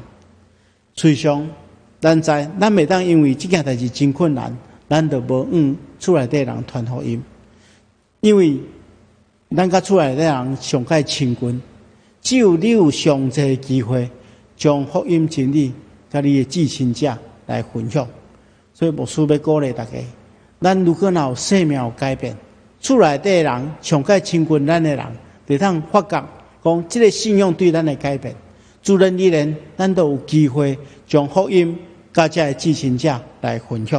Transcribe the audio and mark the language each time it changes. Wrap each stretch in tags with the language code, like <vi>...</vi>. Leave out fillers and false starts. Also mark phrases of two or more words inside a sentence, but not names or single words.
<nan>随上，咱袂当因为这件代志真困难，咱就无厝内底人传福音，因为咱甲厝内底人上界亲近。只有你有上济机会，将福音真理甲你的至亲者来分享。所以牧师要鼓励大家，咱如果有生命有改变，厝内底人上界亲近咱的人，就当发觉讲，这个信仰对咱的改变，自然而然，咱都有机会将福音甲这至亲者来分享。</nan>